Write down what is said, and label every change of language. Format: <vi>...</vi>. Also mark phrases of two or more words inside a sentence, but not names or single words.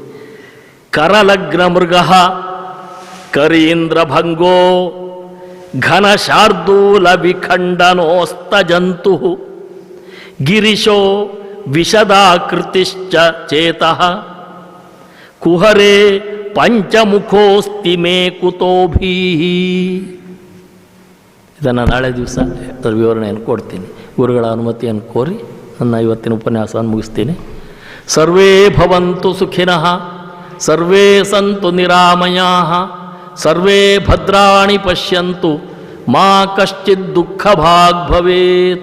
<sa>ಕರಲಗ್ನ ಮೃಗ ಕರೀಂದ್ರ ಭಂಗೋ ಘನ ಶಾರ್ದೂಲ ವಿಖಂಡನೋಸ್ತ ಜಂತು ಗಿರಿಶೋ ವಿಶದಾಕೃತಿಶ್ಚ ಚೇತಃ ಕುಹರೇ ಪಂಚಮುಖೋಸ್ತಿ ಮೇ ಕುತೋಭೀಹಿ.</sa> <kn>ಇದನ್ನು ನಾಳೆ ದಿವಸ ಅದರ ವಿವರಣೆಯನ್ನು ಕೊಡ್ತೀನಿ. ಗುರುಗಳ ಅನುಮತಿಯನ್ನು ಕೋರಿ ನನ್ನ ಇವತ್ತಿನ ಉಪನ್ಯಾಸವನ್ನು ಮುಗಿಸ್ತೀನಿ.</kn> <sa>ಸರ್ವೇ ಭವಂತು ಸುಖಿನಃ, ಸರ್ವೇ ಸಂತು ನಿರಾಮಯಾಃ, ಸರ್ವೇ ಭದ್ರಾಣಿ ಪಶ್ಯಂತು, ಮಾ ಕಶ್ಚಿತ್ ದುಃಖಭಾಗ್ ಭವೇತ್.</sa>